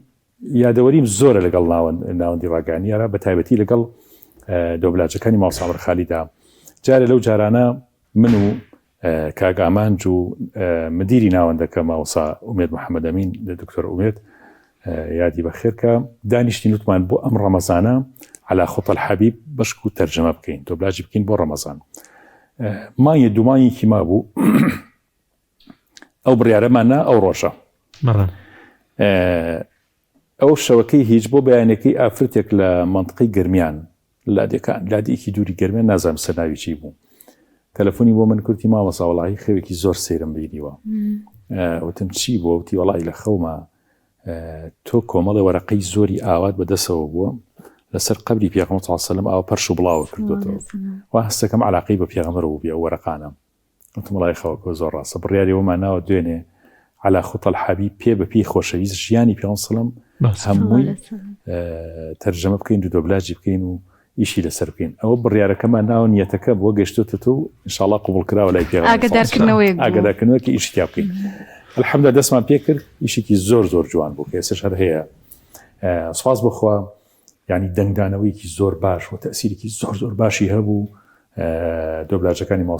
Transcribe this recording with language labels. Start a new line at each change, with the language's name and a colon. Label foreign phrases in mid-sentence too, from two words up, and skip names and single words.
Central Kurdish: یادەوەریم زۆرە لەگەڵ ناوەندی ڕاگەیاندیارا بە تایبەتی لەگەڵ دۆبلاجەکانی ماڵ سامر خالیدا جارێ لەو جارانە من و کاک ئامانج و مدیری ناوەندەکە ماوەسا ئومێد محەممەد ئەمین دکتۆر ئومێد یادی بەخێرکە دانیشتین وتمان بۆ ئەم ڕەمەزانە
Arabic: على خط الحبيب
Central Kurdish: بەشک و تەرجەمە بکەین دۆبلاژی بکەین بۆ ڕەمەزان مانگە دومانیکی ما بوو ئەو بڕیارەمانە ئەو ڕۆژە ئەو شەوەکەی هیچ بۆ بەیانەکەی ئافرەتێک لە منطقەی گرمیان لادێکی دووری گرمیان نازانم سەرناوی چی بوو تەلەفۆنی بۆ من کورتی مامەسا وەڵاهی خەوێکی زۆر سەیرم بینیوە وتم چی بۆ وتی وەڵاهی لە خەومە تۆ کۆمەڵی وەرەقەی زۆری ئاوات بەدەسەوە بووە لەسەر قبری پێغەمبەر
Arabic: صلی الله علیه و سلم
Central Kurdish: ئەو پەرش و بڵاو کردوتەوە وا هەستەکەم علاقەی بە پێغەمبەر بوو بێ ئەو وەرەقانە وتم وەڵاهی خەوەکە زۆر ڕاستە بڕیاری وەمان ناوە دوێنێ
Arabic: على خط الحبيب
Central Kurdish: پێ بە پێی خۆشەویست ژیانی پێغەمبەر
Arabic: صلی الله علیه و سلم
Central Kurdish: هەمووی تەرجەمە بکەین و دۆبلاژی بکەین و ئیشی لەسەر بکەین ئەوە بڕیارەکەمان ناوە نیەتەکە بۆ گەشتوتە و ئینشاءالله قبول کراوە لای پێغەمبەر ئاگادارکردنەوەکی ئیشتیا بکەین الحەمدولله دەستمان پێ کرد ئیشێکی زۆر جوان بوو کە ئێستاش هەر هەیە سوپاس بخوا یعنی دەنگدانەوەیکی زۆر باش و تەسیرێکی زۆر باشی هەبوو دۆبلاژەکانی ماڵ